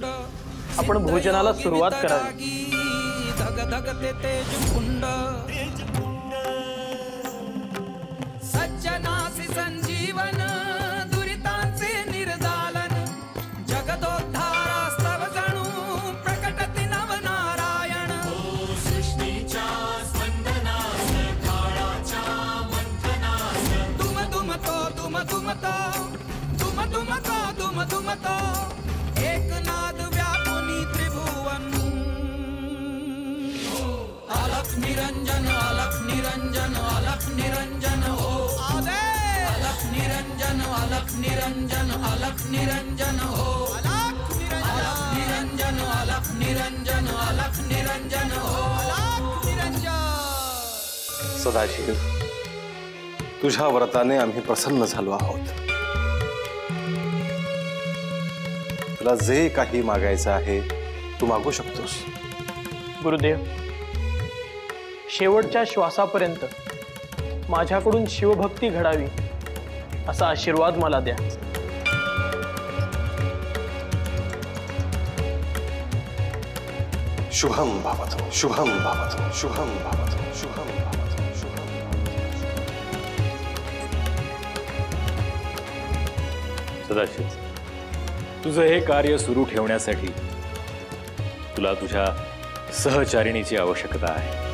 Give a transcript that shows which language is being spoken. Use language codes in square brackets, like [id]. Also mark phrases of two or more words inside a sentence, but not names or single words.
[mr] आपण भोजनाला सुरुवात करावी। धग धगते तेज कुंड सज्जनासी संजीवन दुरितांचे निर्दालन जगदोद्धारास्तव जणू प्रकटति नवनारायण सृष्टीच्या स्पंदनात काळाच्या मंथनात दुम दुमतो दुम दुमतो दुम दुमतो दुम दुमतो एक नाद व्यापुनी त्रिभुवन [sa] अलख निरंजन अलख निरंजन अलख निरंजन हो आदे अलख निरंजन अलख निरंजन अलख निरंजन हो अलख निरंजन अलख निरंजन अलख निरंजन हो अलख निरंजन। [mr] सदाशिव, तुझ्या व्रताने आम्ही प्रसन्न झालो आहोत। तुला जे काही मागायचं आहे तू मागू शकतोस। गुरुदेव, शेवटच्या श्वासापर्यंत माझ्याकडून शिवभक्ती घडावी असा आशीर्वाद मला द्या। [sa] शुभम भवतु शुभम भवतु शुभम भवतु शुभम भवतु शुभम। [mr] सदाशिव, तुझं हे कार्य सुरू ठेवण्यासाठी तुला तुझ्या सहचारिणीची आवश्यकता आहे।